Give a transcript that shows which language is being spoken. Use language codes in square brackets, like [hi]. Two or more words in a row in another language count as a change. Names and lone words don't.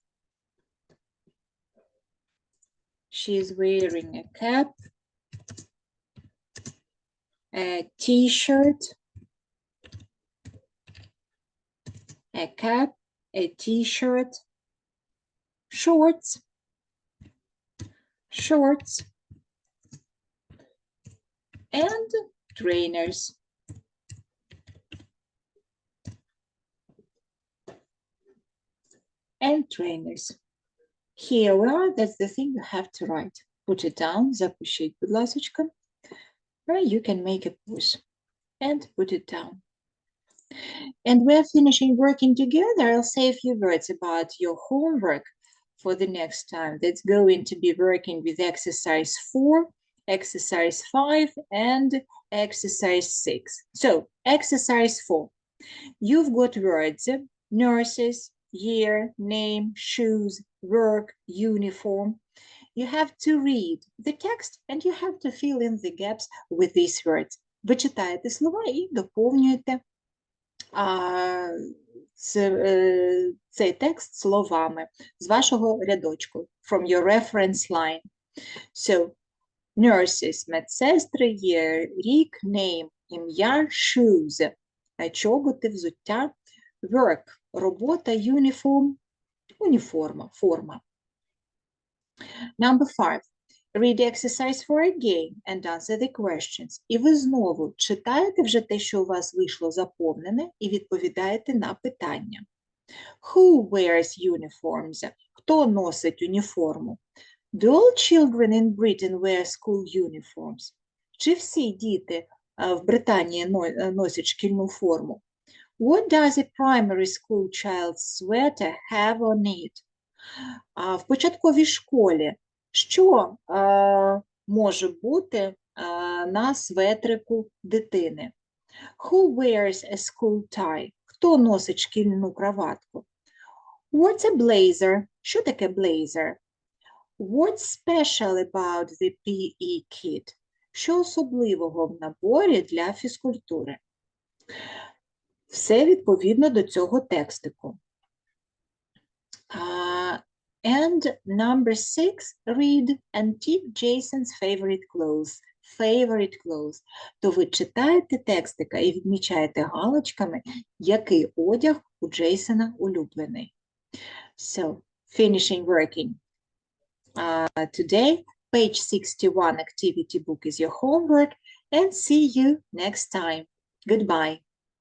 [en] She's wearing a cap, a t-shirt, a cap, a t-shirt, shorts, and trainers. And trainers. Here we are, that's the thing you have to write. Put it down, [uk] запишіть, будь ласочка. [en] Right, you can make a pause and put it down. And we're finishing working together. I'll say a few words about your homework for the next time. That's going to be working with exercise 4, exercise 5, and exercise 6. So, exercise 4. You've got words, nurses, year, name, shoes, work, uniform. You have to read the text and you have to fill in the gaps with these words. [uk] Ви читаєте слова і доповнюєте цей текст словами з вашого рядочку, [en] from your reference line. So, Nurses, [uk] медсестри є рік, name, ім'я, shoes, чоботи, взуття, work, робота, uniform, уніформа, форма. [en] Number 5. Read the exercise for again and answer the questions. [uk] І ви знову читаєте вже те, що у вас вийшло заповнене, і відповідаєте на питання. [en] Who wears uniforms? [uk] Хто носить уніформу? [en] Do all children in Britain wear school uniforms? [uk] Чи всі діти в Британії носять шкільну форму? [en] What does a primary school child's sweater have on it? [uk] В початковій школі що може бути на светрику дитини? [en] Who wears a school tie? [uk] Хто носить шкільну краватку? [en] What's a blazer? [uk] Що таке blazer? [en] What's special about the PE kit? [uk] Що особливого в наборі для фізкультури? Все відповідно до цього текстику. [en] And number 6, read and tick Jason's favorite clothes. Favorite clothes. [uk] То ви читаєте текстика і відмічаєте галочками, який одяг у Джейсона улюблений. [en] So, finishing working. Today, page 61 activity book is your homework, and see you next time. Goodbye.